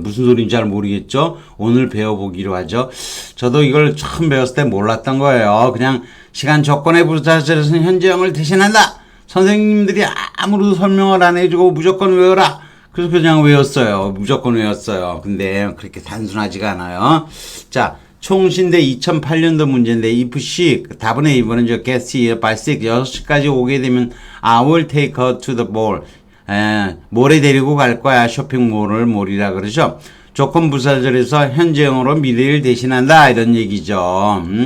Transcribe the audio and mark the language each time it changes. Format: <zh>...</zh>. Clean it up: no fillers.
<ko>무슨 소리인지 잘 모르겠죠. 오늘 배워보기로 하죠. 저도 이걸 처음 배웠을 때 몰랐던 거예요. 그냥 시간 조건의 부사절에서는 현재형을 대신한다. 선생님들이 아무도 설명을 안 해주고 무조건 외워라. 그래서 그냥 외웠어요. 무조건 외웠어요. 근데 그렇게 단순하지가 않아요. 자, 총신대 2008년도 문제인데</ko> <en>if she</en> <ko>답은 A번은 저</ko> <en>gets here by</en> <ko>6시까지 오게 되면</ko> <en>I will take her to the mall.</en> <ko>몰에 데리고 갈 거야. 쇼핑몰을 몰이라 그러죠. 조건 부사절에서 현재형으로 미래를 대신한다 이런 얘기죠.</ko>